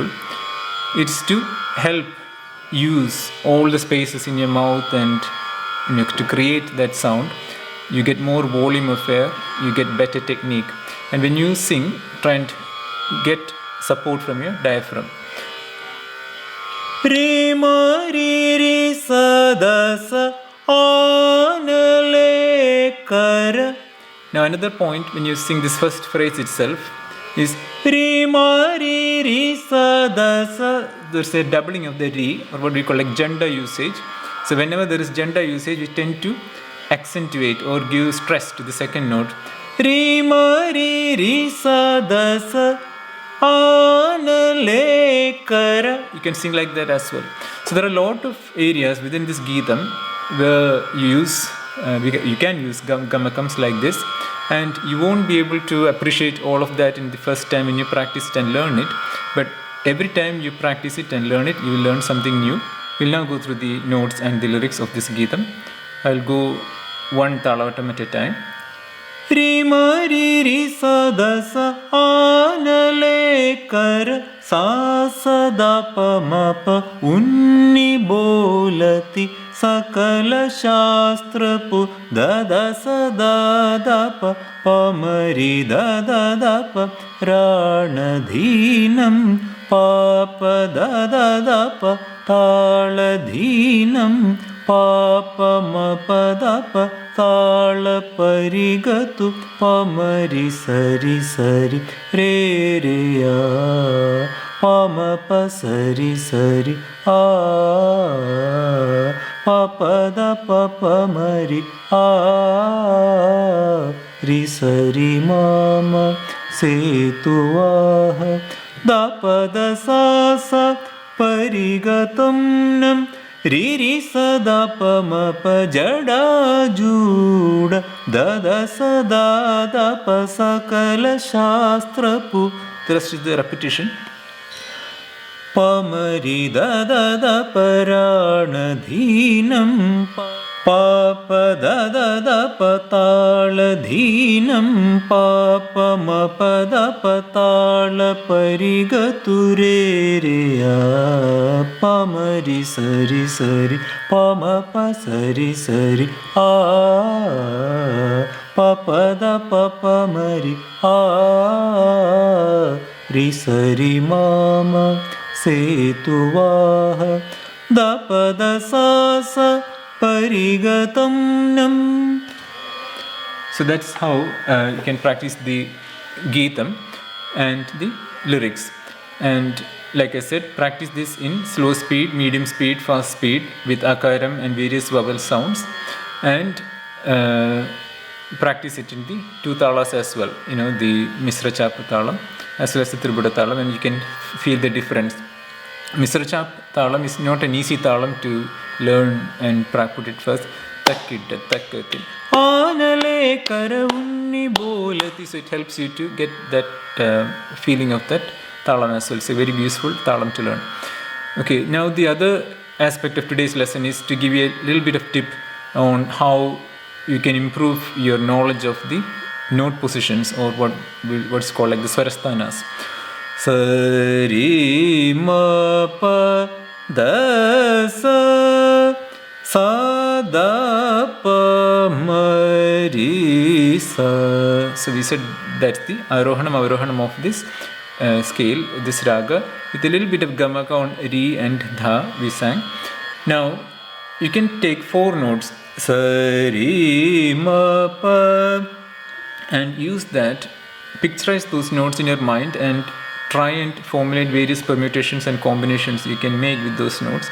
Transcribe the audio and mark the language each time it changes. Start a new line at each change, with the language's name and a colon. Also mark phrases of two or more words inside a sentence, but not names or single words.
English: It's to help use all the spaces in your mouth, and to create that sound. You get more volume of air, you get better technique. And when you sing, try and get support from your diaphragm. Re ma re re sa da sa anale kara. Now another point when you sing this first phrase itself is re ma re re sa da sa. There's a doubling of the re, or what we call like gender usage. So whenever there is gender usage, we tend to accentuate or give stress to the second note. Re ma re re sa da sa anale kara. You can sing like that as well. So there are a lot of areas within this Geetam where you can use gamakams like this, and you won't be able to appreciate all of that in the first time when you practice it and learn it. But every time you practice it and learn it, you will learn something new. We'll now go through the notes and the lyrics of this Geetam. I'll go one talavatam at a time. Re ma re re sa da sa anale kara sa sa da pa ma pa unni bolati sakala shastra pu da da sa da da pa pa ma ri da da da pa rana dhinam pa pa da da da pa tala dhinam pa pa ma pa da pa tala parigatu pamari sari sari re re a pama pa sari sari a pa pa da pa pamari a ri sari mama setuvaha da pa da sa sa parigatum nam re re sa da pa ma pa jada juda da da sa da da pa sakala shastra pu. The rest is the repetition. Pa ma ri da da da parana dhinam pa pa da da da pa tala dhinam pa pa ma pa da pa tala parigatu re re a pa ma ri sari sari pa ma pa sari sari a pa pa da pa pa ma ri a ri sari mama setuvaha da pa da sa sa parigatam nam. So that's how you can practice the Geetam and the lyrics. And like I said, practice this in slow speed, medium speed, fast speed with akaram and various vowel sounds, and practice it in the 2 talas as well, the Misra Chapa talam as well as the Tripura Talam, and you can feel the difference. Misra Chap Talam is not an easy Talam to learn and put it first. Takkidda takkatil aanale karavunni bolati. So it helps you to get that feeling of that Talam as well. It's a very useful Talam to learn. Okay, now the other aspect of today's lesson is to give you a little bit of tip on how you can improve your knowledge of the note positions, or what's called like the Swarasthanas. Sa re ma pa da sa sa da pa ma re sa. So we said that's the
Sanskrit: Arohanam Avarohanam
English: of this scale, this raga, with a little bit of gamaka on Re and Dha we sang. Now you can take 4 notes, Sa Re Ma Pa, and use that, picturize those notes in your mind and try and formulate various permutations and combinations you can make with those notes.